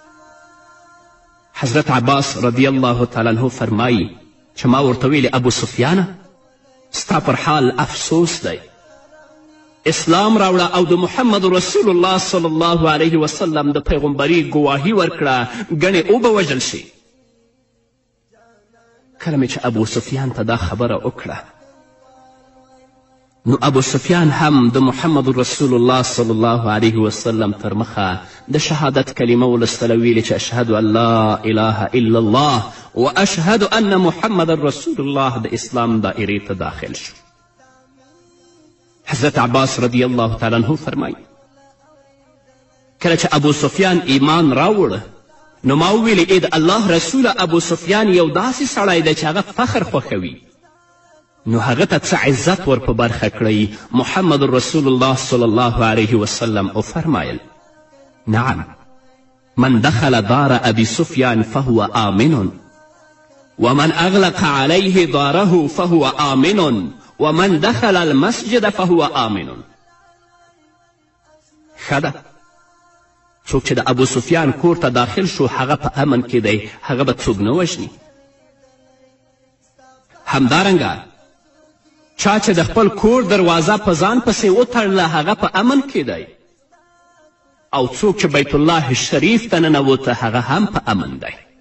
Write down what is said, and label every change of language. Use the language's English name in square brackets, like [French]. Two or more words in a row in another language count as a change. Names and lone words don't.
[Pashto] حضرت عباس [Arabic] رضی الله تعالی عنه [Pashto] فرمایي چې ما ورته ویلې ابو سفیانه ستا پر حال افسوس دی، اسلام راوړه او د محمد رسول الله [Arabic] صلی الله علیه وسلم [Pashto] د پیغمبري ګواهي ورکړه، ګڼې اوبه وژل شي. کله مې چې ابو سفیان ته دا خبره وکړه نو ابو سفیان هم د محمد رسول الله [Arabic] صلی الله علیه وسلم [Pashto] تر مخه د شهادت کلمه ولستله، ویلې چې [Arabic] اشهد ان لا اله الا الله و اشهد ان محمد رسول الله [Pashto] د اسلام دائرې ته داخل شو. حضرت عباس [Arabic] رضی الله تعالی عنه [Pashto] فرمایي کله چې ابو سفیان ایمان راوړ نو ما وویلې ای د الله رسوله ابو سفیان یو داسې سړی دی چې هغه فخر خوښوي، نو هغه ته څه عزت ور په برخه کړئ. [Arabic] محمد رسول الله صلی الله علیه وسلم وفرمایل نعم من دخل دار ابي سفیان فهو آمن ومن اغلق عليه داره فهو آمن ومن دخل المسجد فهو آمن. [Pashto] ښه ده، څوک چې د ابو سفیان کور ته داخل شو هغه په امن کې دی، هغه به څوک نه وژني. همدارنګه چا چې د خپل کور دروازه په ځان پسې وتړله هغه په امن کې دی، او څوک چې بیت الله شریف ته ننوته هغه هم په امن دی.